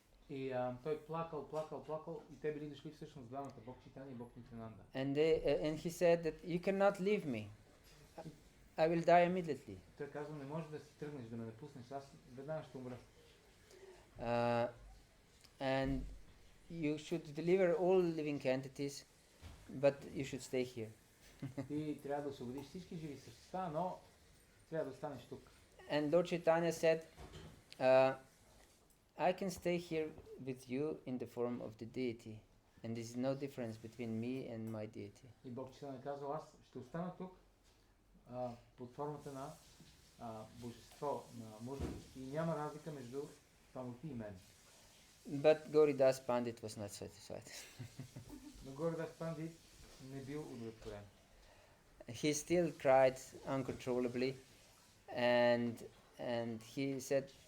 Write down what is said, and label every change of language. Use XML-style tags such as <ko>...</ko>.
<bg>И той плакал и те били дошли всъщност двамата, Бог Чайтания и Бог Нитянанда.</bg> <en>And he said that you cannot leave me. I will die immediately.</en> <bg>Той казва, не можеш да си тръгнеш, да ме напуснеш, аз веднага ще умра.</bg> <en>And you should deliver all living entities, but you should stay here.</en> <bg>Ти трябва да освободиш всички живи същества, но трябва да останеш тук.</bg> <en>And Lord Chaitanya said, I can stay here with you in the form of the deity, and there is no difference between me and my deity.</en> <bg>И Бог Чайтания казва, аз ще остана тук под формата на божество, на мъдрост. И няма разлика между само ти и мен.</bg> <en>But Gauridas Pandit was not satisfied.</en> <bg>Но Gauridas Pandit не бил удовлетворен.</bg> <en>He still cried uncontrollably, and he said,</en>